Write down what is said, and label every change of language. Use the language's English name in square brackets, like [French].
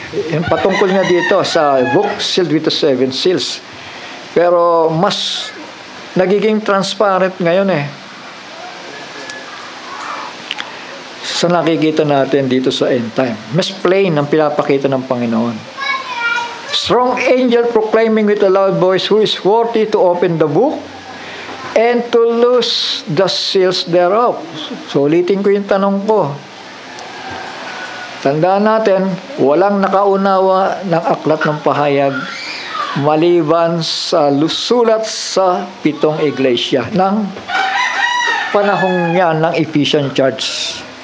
[Filipino] Yung patungkol niya dito sa [English] book sealed with the 7 seals. [Filipino] Pero mas nagiging transparent ngayon sa nakikita natin dito sa end time. Mas plain ang pinapakita ng Panginoon. [English] Strong angel proclaiming with a loud voice, who is worthy to open the book and to loose the seals thereof. [Filipino] So, ulitin ko yung tanong ko. Tandaan natin, walang nakaunawa ng aklat ng pahayag maliban sa sulat sa 7 iglesia ng panahong yan ng Ephesian Church.